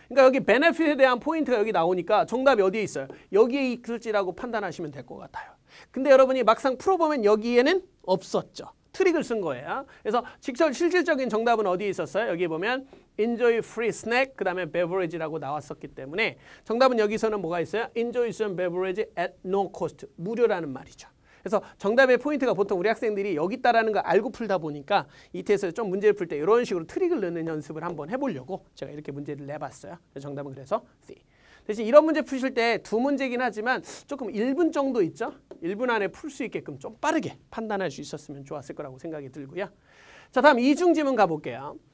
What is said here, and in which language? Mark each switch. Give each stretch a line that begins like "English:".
Korean: 그러니까 여기 베네핏에 대한 포인트가 여기 나오니까 정답이 어디에 있어요? 여기에 있을지라고 판단하시면 될 것 같아요. 근데 여러분이 막상 풀어보면 여기에는 없었죠. 트릭을 쓴 거예요. 그래서 직접 실질적인 정답은 어디에 있었어요? 여기 보면
English: enjoy free snack
Korean: 그 다음에 beverage라고 나왔었기 때문에 정답은 여기서는 뭐가 있어요?
English: enjoy some beverage at no cost.
Korean: 무료라는 말이죠. 그래서 정답의 포인트가 보통 우리 학생들이 여기 있다라는 걸 알고 풀다 보니까 이 테스트에서 좀 문제를 풀 때 이런 식으로 트릭을 넣는 연습을 한번 해보려고 제가 이렇게 문제를 내봤어요. 정답은 그래서 C. 대신 이런 문제 푸실 때 두 문제긴 하지만 조금 1분 정도 있죠? 1분 안에 풀 수 있게끔 좀 빠르게 판단할 수 있었으면 좋았을 거라고 생각이 들고요. 자, 다음 이중 지문 가볼게요.